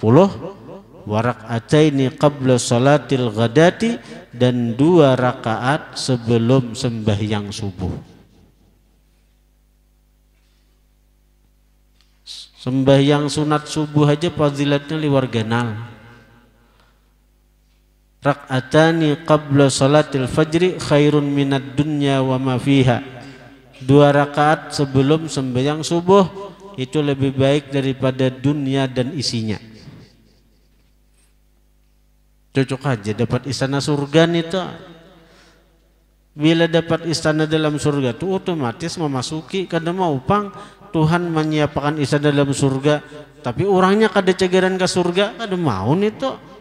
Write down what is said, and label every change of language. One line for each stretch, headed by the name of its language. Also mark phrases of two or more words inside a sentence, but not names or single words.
Arabic: ركعتين قبل صلاة الغداة
Banjar: dan 2 rakaat sebelum sembahyang subuh. Sembahyang sunat subuh aja fadilatnya luar ganal.
Arabic: ركعتا الفجر خير من الدنيا وما فيها.
Banjar: 2 rakaat sebelum sembahyang subuh itu lebih baik daripada dunia dan isinya. Cocok aja dapat istana surga itu. Bila dapat istana dalam surga itu otomatis memasuki kada mau pang Tuhan menyiapkan istana dalam surga, tapi orangnya kada cegeran ke surga, kada mau itu.